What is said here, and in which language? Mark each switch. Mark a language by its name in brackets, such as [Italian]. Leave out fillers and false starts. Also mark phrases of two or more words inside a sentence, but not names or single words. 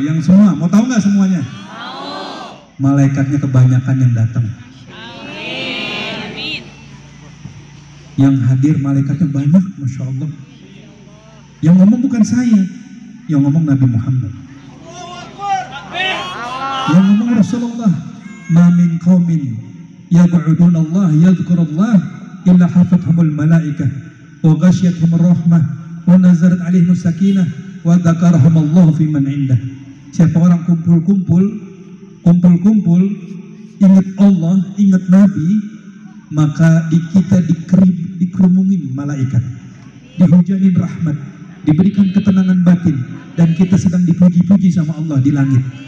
[Indonesian] Yang semua, mau tahu nggak semuanya? Malaikatnya kebanyakan yang datang. Yang hadir malaikatnya banyak, [Arabic] ما شاء الله. [Indonesian] Yang ngomong bukan saya, yang ngomong Nabi Muhammad. Yang ngomong Rasulullah. [Arabic] ما من قوم يعبدون الله يذكرون الله إلا حفتهم الملائكة وغشيتهم الرحمة ونزلت عليهم السكينة وذكرهم الله فيمن عنده. [Indonesian] Siapa orang kumpul-kumpul ingat Allah, ingat Nabi, maka di kita dikerumungin malaikat, dihujanin rahmat, diberikan ketenangan batin, dan kita sedang dipuji-puji sama Allah di langit.